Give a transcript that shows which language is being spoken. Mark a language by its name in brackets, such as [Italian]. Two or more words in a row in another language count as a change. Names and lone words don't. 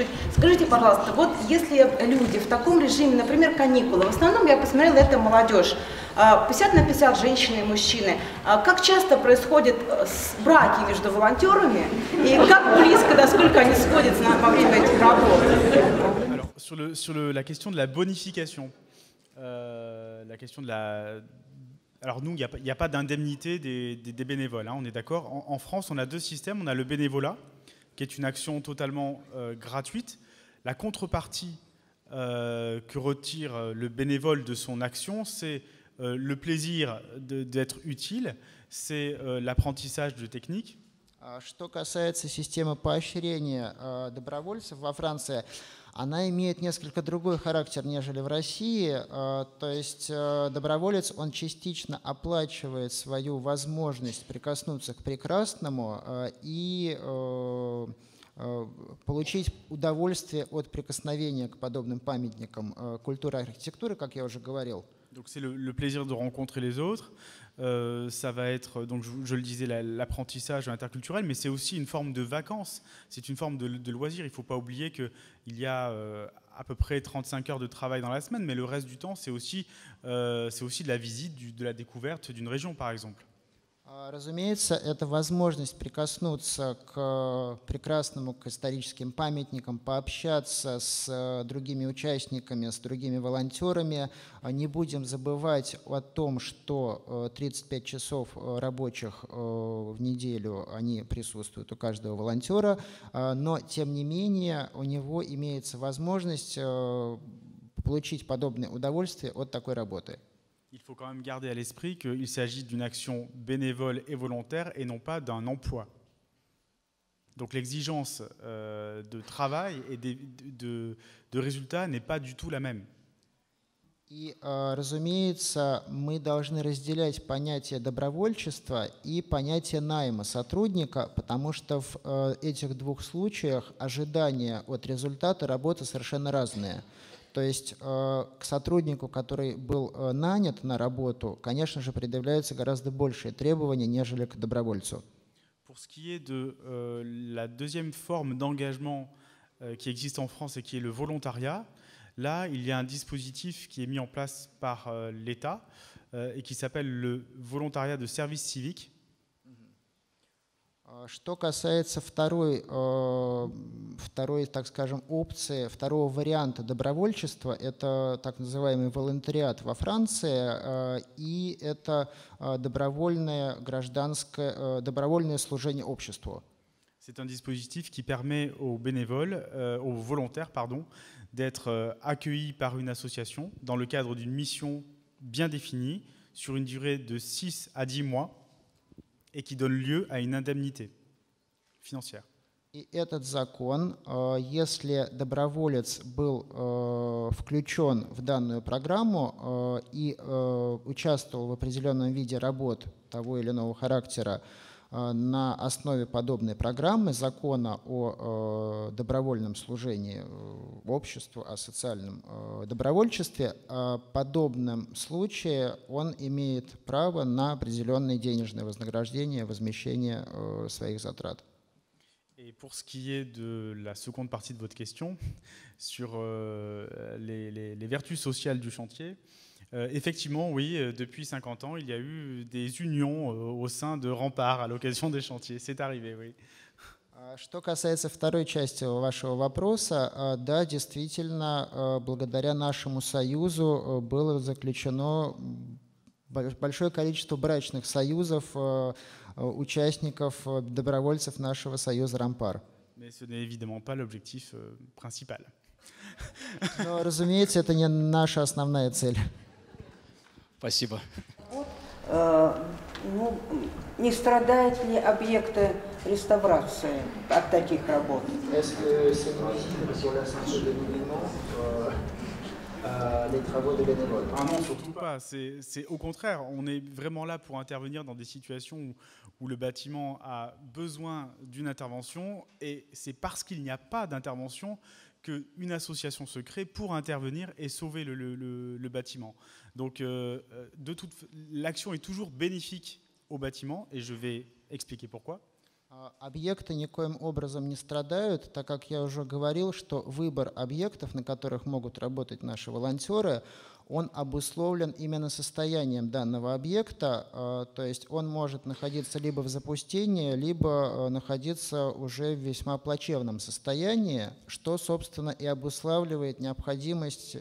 [Russian] Скажите, пожалуйста, вот если люди в таком режиме, например, каникулы, в основном я посмотрела, это молодежь, 50 на 50 женщины и мужчины, как часто происходят браки между волонтерами и как близко, насколько они сходятся во время этих работ? [French] Alors, sur la question de la bonification, la question de la... Alors nous, il n'y a pas d'indemnité des bénévoles, hein, on est d'accord. En France, on a deux systèmes. On a le bénévolat, qui est une action totalement gratuite. La contrepartie que retire le bénévole de son action, c'est le plaisir d'être utile, c'est l'apprentissage de techniques. [Russian] Что касается системы поощрения добровольцев во Франции, она имеет несколько другой характер, нежели в России. То есть доброволец, он частично оплачивает свою возможность прикоснуться к прекрасному и получить удовольствие от прикосновения к подобным памятникам культуры и архитектуры, как я уже говорил. [French] Donc c'est le plaisir de rencontrer les autres. Ça va être, donc je le disais, l'apprentissage interculturel, mais c'est aussi une forme de vacances, c'est une forme de loisir. Il ne faut pas oublier qu'il y a à peu près 35 heures de travail dans la semaine, mais le reste du temps, c'est aussi de la visite, de la découverte d'une région, par exemple. [Russian] Разумеется, это возможность прикоснуться к прекрасному, к историческим памятникам, пообщаться с другими участниками, с другими волонтерами. Не будем забывать о том, что 35 часов рабочих в неделю они присутствуют у каждого волонтера, но тем не менее у него имеется возможность получить подобное удовольствие от такой работы. [French] Il faut quand même garder à l'esprit qu'il s'agit d'une action bénévole et volontaire et non pas d'un emploi. Donc l'exigence de travail et de résultats n'est pas du tout la même. [Russian] И, разумеется, мы должны разделять понятие добровольчества и понятие найма сотрудника, потому что в этих двух случаях ожидания от результата работы совершенно разные. То есть к сотруднику, который был нанят на работу, конечно же, предъявляются гораздо большие требования, нежели к добровольцу. [French] Pour ce qui est de la deuxième forme d'engagement qui existe en France et qui est le volontariat, là, il y a un dispositif qui est mis en place par l'État et qui s'appelle le volontariat de service civique. [Russian] Что касается второй, так скажем, опции, второго варианта добровольчества, это так называемый волонтариат во Франции, и это добровольное служение обществу. [French] C'est un dispositif qui permet aux bénévoles, aux volontaires, pardon, d'être accueillis par une association dans le cadre d'une mission bien définie sur une durée de 6 à 10 mois et qui donne lieu à une indemnité financière. [Russian] И этот закон, если доброволец был включен в данную программу и участвовал в определенном виде работ того или иного характера на основе подобной программы, закона о добровольном служении обществу, о социальном добровольчестве, в подобном случае он имеет право на определенное денежное вознаграждение, возмещение своих затрат. [French] Et pour ce qui est de la seconde partie de votre question, sur les vertus sociales du chantier, effectivement, oui, depuis 50 ans, il y a eu des unions au sein de Rempart à l'occasion des chantiers. C'est arrivé, oui. [Russian] Что касается второй части вашего вопроса, да, действительно, благодаря нашему союзу было заключено большое количество брачных союзов участников, добровольцев нашего союза Рампар. [French] Mais ce n'est évidemment pas l'objectif principal. [Russian] Но, разумеется, это не наша основная цель. Спасибо. Не страдают ли объекты реставрации от таких работ? [French] Ah non, surtout pas. C'est au contraire, on est vraiment là pour intervenir dans des situations où le bâtiment a besoin d'une intervention, et c'est parce qu'il n'y a pas d'intervention qu'une association se crée pour intervenir et sauver le bâtiment. Donc l'action est toujours bénéfique au bâtiment, et je vais expliquer pourquoi. [Russian] Объекты никоим образом не страдают, так как я уже говорил, что выбор объектов, на которых могут работать наши волонтеры, он обусловлен именно состоянием данного объекта, то есть он может находиться либо в запустении, либо находиться уже в весьма плачевном состоянии, что, собственно, и обуславливает необходимость.